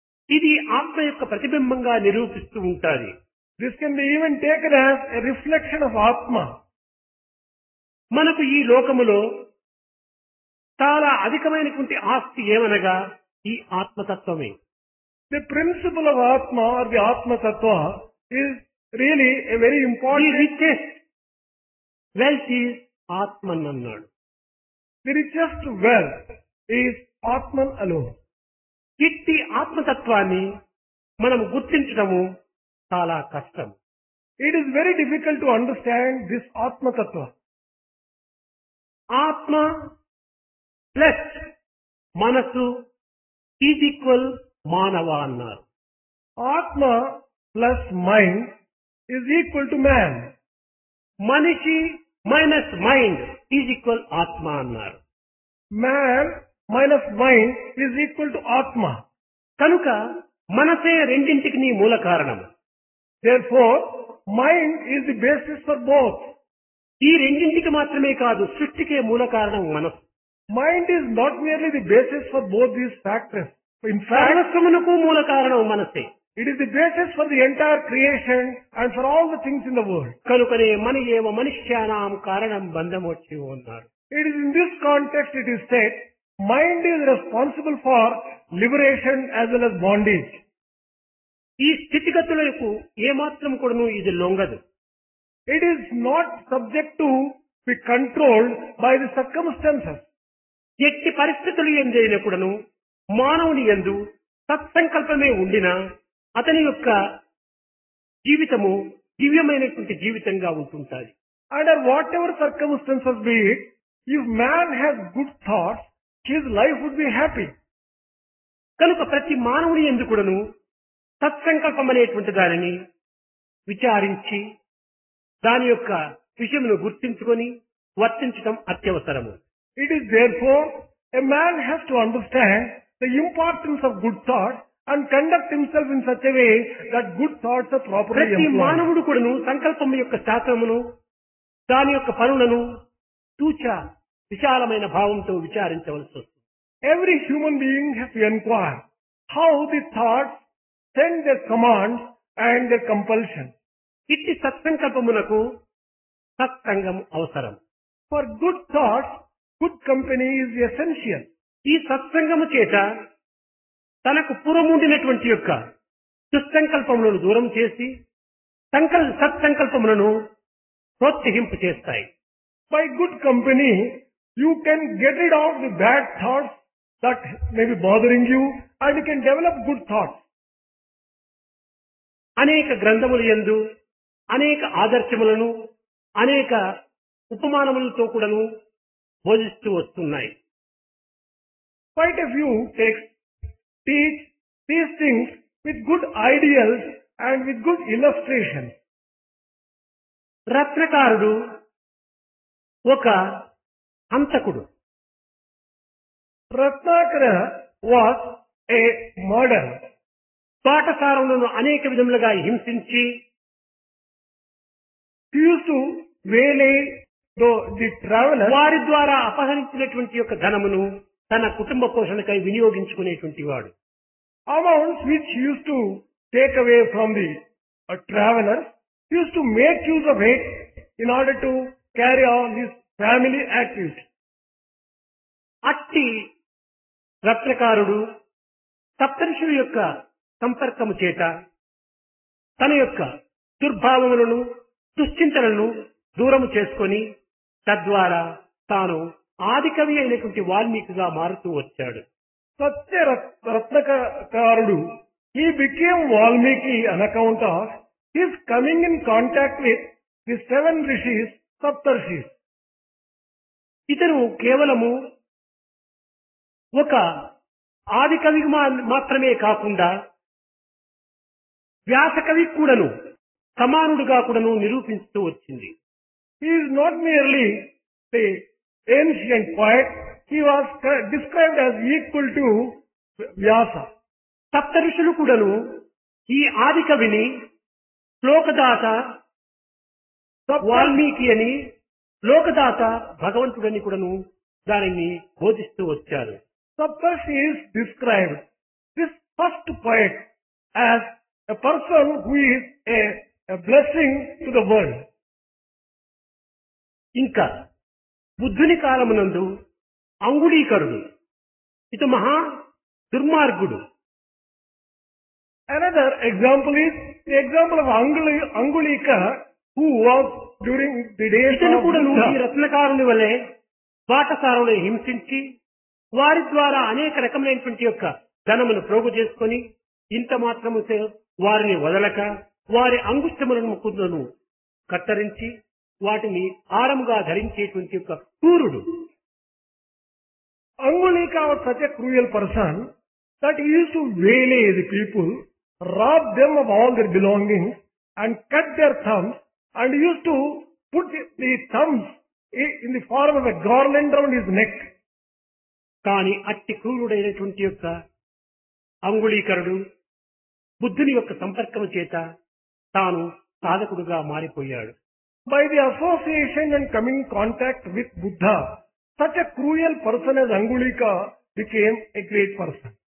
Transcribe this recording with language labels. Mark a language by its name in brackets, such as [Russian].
[Telugu] ఇది ఆత్మ యొక్క ప్రతిబింబంగా నిరూపిస్తూ ఉంటాది. [English] This can be even taken as a reflection of Atma. [Telugu] మనకు ఈ లోకములో చాలా అధికమైనటువంటి ఆస్తి ఏమనగా ఈ ఆత్మతత్వమే. [English] The principle of Atma or the Atma Tattva is really a very the important. Richest wealth is Atman [Telugu] అన్నాడు. [English] The richest wealth is Atman alone. [Telugu] ఇట్టి ఆత్మతత్వాన్ని మనం గుర్తించడము చాలా కష్టం. [English] It is very difficult to understand this Atma Tattva. [Telugu] ఆత్మ [English] plus [Telugu] మనసు [English] is equal [Telugu] మానవ అన్నారు. [English] Atma plus mind is equal to man. [Telugu] మనిషి [English] minus mind is equal ఆత్మ [Telugu] అన్నారు. [English] Man minus mind is equal to Atma. [Telugu] కనుక మనసే రెండింటికి మూల కారణం. [English] Therefore, mind is the basis for both. [Telugu] ఈ రెండింటికి మాత్రమే కాదు, సృష్టికే మూల కారణం మనసు. [English] Mind is not merely the basis for both these factors. In fact, [Telugu] సర్వస్వమునకు మూల కారణం మనసే. [English] it is the basis for the entire creation and for all the things in the world. [Telugu] కనుకనే మన ఏవ మనుష్యానాం కారణం బంధమొచ్చి ఉన్నారు. [English] It is in this context it is said, mind is responsible for liberation as well as bondage. [Telugu] ఈ స్థితిగతులకు ఏమాత్రం కూడాను ఇది లొంగదు. [English] It is not subject to be controlled by the circumstances. [Telugu] ఎట్టి పరిస్థితులు ఎందైనా కూడాను మానవుని యందు సత్సంకల్పమే ఉండినా అతని యొక్క జీవితము దివ్యమైనటువంటి జీవితంగా ఉంటుంటాది. [English] Under whatever circumstances be it, if man has good thoughts, his life would be happy. [Telugu] కనుక ప్రతి మానవుని యందు కూడాను సత్సంకల్పం అనేటువంటి దానిని విచారించి దాని యొక్క విషయమును గుర్తించుకొని వర్తించడం అత్యవసరము. [English] It is therefore a man has to understand the importance of good thoughts and conduct himself in such a way that good thoughts are properly [Telugu] ప్రతి [English] employed. [Telugu] మానవుడు కూడాను సంకల్పం యొక్క శాస్త్రమును దాని యొక్క పనులను తూచా విశాలమైన భావంతో విచారించవలసి వస్తుంది. [English] Every human being has to inquire how the thoughts send their commands and their compulsion. [Telugu] ఇట్టి సత్సంకల్పమునకు సత్సంగం అవసరం. [English] For good thoughts, good company is essential. [Telugu] ఈ సత్సంగము చేత తనకు పూర్వముండినటువంటి యొక్క దుస్సంకల్పములను దూరం చేసి సత్సంకల్పములను ప్రోత్సహింపు చేస్తాయి. [English] By good company, you can get rid of the bad thoughts that may be bothering you and you can develop good thoughts. [Telugu] అనేక గ్రంథముల యందు అనేక ఆదర్శములను అనేక ఉపమానములతో కూడాను బోధిస్తూ వస్తున్నాయి. [English] Quite a few texts teach these things with good ideals and with good illustrations. [Telugu] రత్నకారుడు ఒక హంతకుడు. [English] Ratnakara was a murderer. [Telugu] పాఠశాలను అనేక విధములుగా హింసించి [English] He used to waylay the travelers. [Telugu] వారి ద్వారా అపహరించినటువంటి యొక్క ధనమును తన కుటుంబ పోషణకై వినియోగించుకునేటువంటి వాడు. [English] Amounts which he used to take away from the travelers, he used to make use of it in order to carry on his family activities. [Telugu] అట్టి రత్నకారుడు సప్తర్షుల యొక్క సంపర్కము చేత తన యొక్క దుర్భావములను దుశ్చింతలను దూరము చేసుకొని తద్వారా తాను ఆదికవి అయినటువంటి వాల్మీకిగా మారుతూ వచ్చాడు. [English] Satya Ratnakarudu, he became Valmiki on account of his coming in contact with the 7 rishis, Saptarshis. [Telugu] ఇతను కేవలము ఒక ఆది కవి మాత్రమే కాకుండా వ్యాస కవి కూడాను సమానుడుగా కూడాను నిరూపిస్తూ వచ్చింది. [English] He is not merely the ancient poet, he was described as equal to Vyasa. [Telugu] సప్త ఋషులు కూడాను ఈ ఆది కవిని లోకదాత వాల్మీకి అని లోకదాత భగవంతుడని కూడాను దానిని బోధిస్తూ వచ్చారు. [English] Saptarshis described this first poet as a person who is a blessing to the world. [Telugu] ఇంకా బుద్ధుని కాలమునందు అంగుళీకరుడు ఇత మహా దుర్మార్గుడు. [English] Another example is the example of Angulika, who was during the days [Telugu] ఇతను [English] of [Telugu] కూడా ఈ [English] Buddha. [Telugu] రత్నకారుని వలె పాఠశాలను హింసించి వారి ద్వారా అనేక రకమైనటువంటి యొక్క ధనమును ప్రోగు చేసుకొని ఇంత మాత్రము వారిని వదలక వారి అంగుష్టములను ముక్కులను కత్తరించి వాటిని హారముగా ధరించేటువంటి యొక్క క్రూరుడు. [English] Angulika was such a cruel person that he used to waylay the people, rob them of all their belongings and cut their thumbs, and used to put the thumbs in the form of a garland around his neck. [Telugu] కానీ అట్టి క్రూరుడైనటువంటి యొక్క అంగుళీకరుడు బుద్ధుని యొక్క సంపర్కము చేత తాను సాధకుడుగా మారిపోయాడు. [English] By the association and coming in contact with Buddha, such a cruel person as Angulika became a great person.